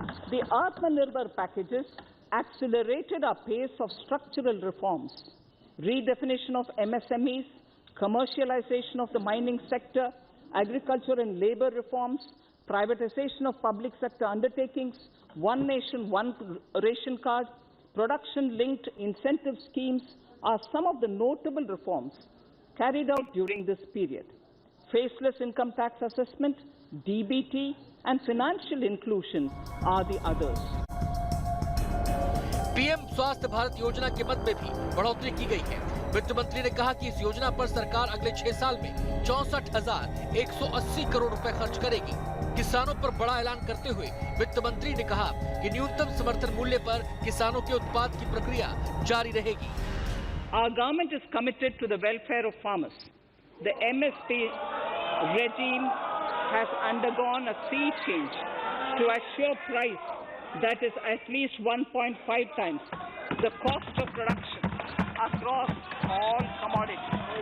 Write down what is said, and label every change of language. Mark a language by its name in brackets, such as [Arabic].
[English] The Atmanirbhar packages accelerated our pace of structural reforms, redefinition of MSMEs, commercialization of the mining sector, agriculture and labor reforms, privatization of public sector undertakings, one nation, one ration card, production-linked incentive schemes are some of the notable reforms carried out during this period. Faceless income tax assessment, DBT, and financial inclusion are the others. [Hindi] PM स्वास्थ्य भारत योजना के मद में भी बढ़ोतरी की गई है। वित्त मंत्री ने कहा कि इस योजना पर सरकार अगले 6 साल में 64,180 करोड़ रुपए खर्च करेगी। किसानों पर बड़ा ऐलान करते हुए वित्त मंत्री ने कहा कि न्यूनतम समर्थन मूल्य पर किसानों के उत्पाद की प्रक्रिया जारी रहेगी। [English] Our government is committed to the welfare of farmers. The MSP regime has undergone a sea change to assure price that is at least 1.5 times the cost of production across all commodities.